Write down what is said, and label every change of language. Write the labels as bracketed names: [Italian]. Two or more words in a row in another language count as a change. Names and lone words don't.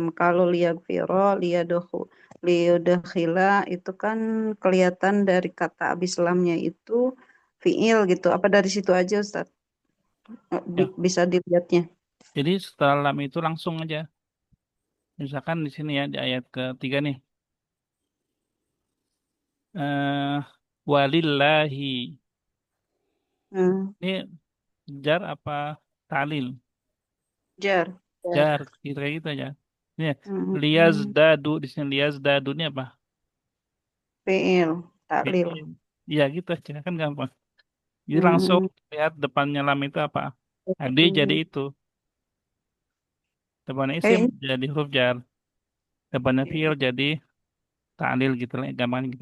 [Indonesian] Kalau liyagfiro, liyudkhila itu kan kelihatan dari kata abis lamnya itu fiil gitu. Apa dari situ aja Ustadz? Ya. Bisa dilihatnya. Jadi setelah lam itu langsung aja. Misalkan di sini ya di ayat ketiga nih. eh Walillahi. Hmm. Ini jar apa ta'lil? Jar. Jar, gitu kayak gitu aja. Ini Hmm. liyazdadu di sini liyazdadu ini apa? Fiil, taklil. Iya gitu aja kan gampang. Jadi langsung Hmm. lihat depannya lam itu apa. Nah, dia jadi itu. Depannya isim Ini jadi huruf jar. Depannya fiil jadi ta'lil gitu lah, gampang gitu.